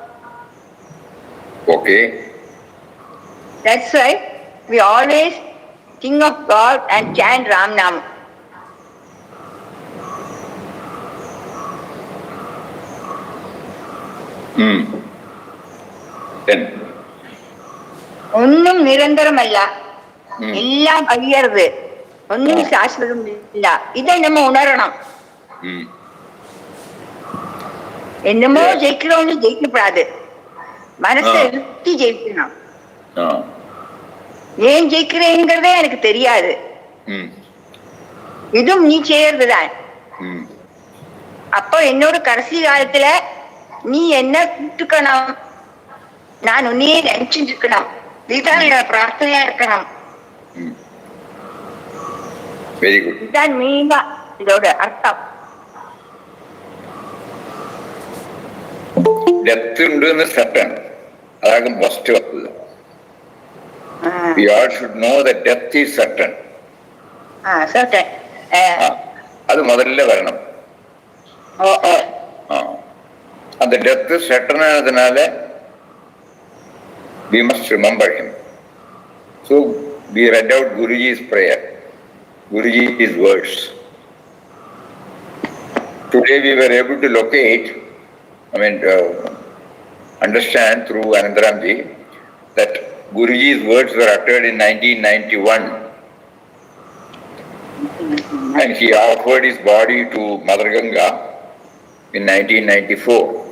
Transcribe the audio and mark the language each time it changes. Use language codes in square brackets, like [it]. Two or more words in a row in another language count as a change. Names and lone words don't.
[en] Okay. That's why we always think of God and chant Ram Nam. Then. [ml] ഒന്നും നിരന്തരമല്ല, എല്ലാം കഴിയരുത്, ഒന്നും ശാശ്വതമില്ല. [ta] ഇதை நம்ம உணரணும். என்னமோ ஜெயிக்கிறோம்னு ஜெயிக்கப்படாது. மனசை இருத்தி ஜெயிக்கணும். ஆ. ஏன் ஜெயிக்கிறேங்கிறதே எனக்கு தெரியாது. ம். இதுவும் நீ செய்யறதுதான். ம். அப்போ என்னோட கடைசி காலத்துல நீ என்ன கூப்பிட்டுக்கணும், நான் உன்னையே நினைச்சுட்டு இருக்கணும். இதுதான் என்னோட பிரார்த்தனையா இருக்கணும். [en] very good. [ta] இதுதான் மீனா இதோட அர்த்தம். [en] ഡെത്ത് certain. [ml] അതാകും ഫസ്റ്റ്. [en] We all should know that death is certain. certain. [ml] അത് മുതലേ വരണം. [ta] அந்த [en] death certain [ta] ஆனதுனால [en] we must remember him. So we read out Guruji's prayer, Guruji's words. Today we were able to locate, understand through Anandashram that Guruji's words were uttered in 1991, and he offered his body to Mother Ganga in 1994.